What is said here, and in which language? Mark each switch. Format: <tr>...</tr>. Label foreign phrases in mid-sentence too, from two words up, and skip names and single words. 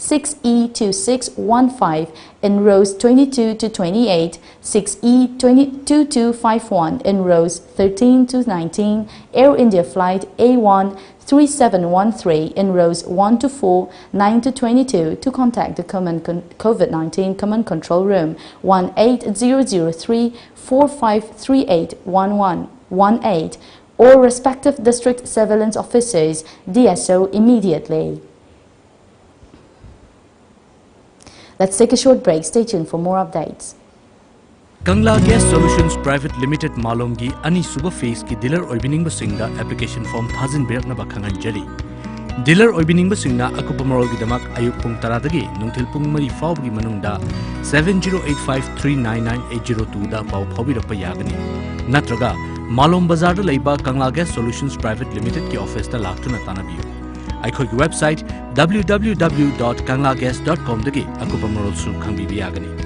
<en>6E2615 in rows 22 to 28, 6E2251 in rows 13 to 19, Air India flight A13713 in rows 1 to 4, 9 to 22 to contact the COVID-19 Command Control Room 18003 4538 1118 or respective district surveillance officers DSO immediately. Let's take a short break. Stay tuned for more updates.</en> <mni>Kangla Gas Solutions Private Limited Malongi Ani Suba Phase ki dealer oibining basingda</mni> <en>application form</en> <mni>thazin berakna bakhangan jari. Dealer oibining basingna akupamarol gidamak ayuk pung taradagi nungthil pung mari fawgi manungda 7085399802 da paw phawbirakpa yagani. Natraga Malom Bazar da leiba Kangla Gas Solutions Private Limited ki office da laktuna tanabiyo. Aikhogi website www.kanglagas.com dagi akupamarol su khangbibi yagani.</mni>